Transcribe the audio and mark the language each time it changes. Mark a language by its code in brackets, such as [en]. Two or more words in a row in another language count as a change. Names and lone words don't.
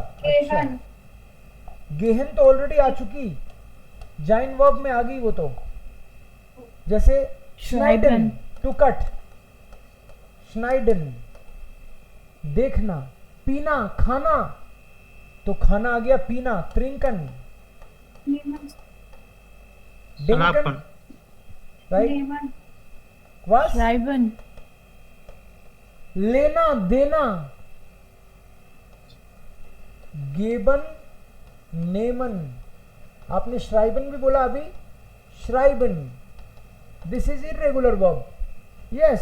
[hi] अच्छा, गेहन तो ऑलरेडी आ चुकी, जाइन वर्ब में आ गई वो तो. जैसे schneiden, [en] to cut, [hi] schneiden, देखना, पीना, खाना, तो खाना आ गया पीना, [de] trinken, denken, [en] right? [de] Was? [hi] लेना, देना, [de] geben, nehmen. [hi] आपने श्राइबन भी बोला अभी, श्राइबन. [en] This is irregular verb. Yes.